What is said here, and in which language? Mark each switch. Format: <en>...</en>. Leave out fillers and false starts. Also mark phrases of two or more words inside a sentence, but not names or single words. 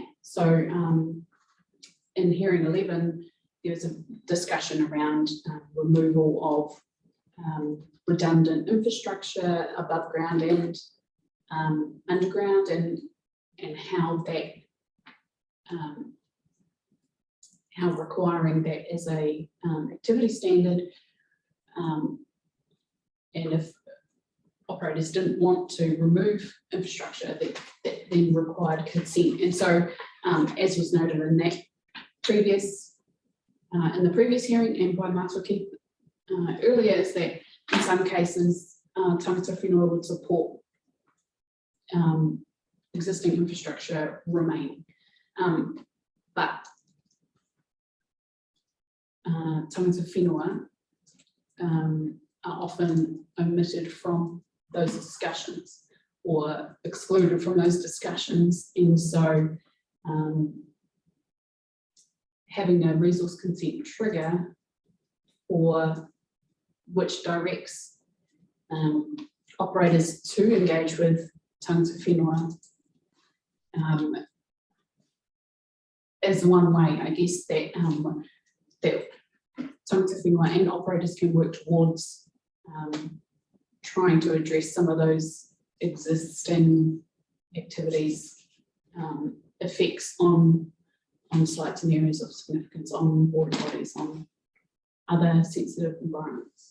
<en>So in hearing 11, there was a discussion around removal of redundant infrastructure above ground and underground, and how that how requiring that as a activity standard, and if operators didn't want to remove infrastructure, that then required consent. And so, as was noted in that previous in the previous hearing and by Matoki earlier, is that in some cases</en> <mi>tangata whenua</mi> <en>would support existing infrastructure remaining, but</en> <mi>tangata whenua</mi> <en>are often omitted from those discussions or excluded from those discussions, and so having a resource consent trigger, or which directs operators to engage with</en> <mi>tangata whenua,</mi> <en>is one way, I guess, that that</en> <mi>tangata whenua</mi> <en>and operators can work towards trying to address some of those existing activities' effects on sites and areas of significance, on water bodies, on other sensitive environments.</en>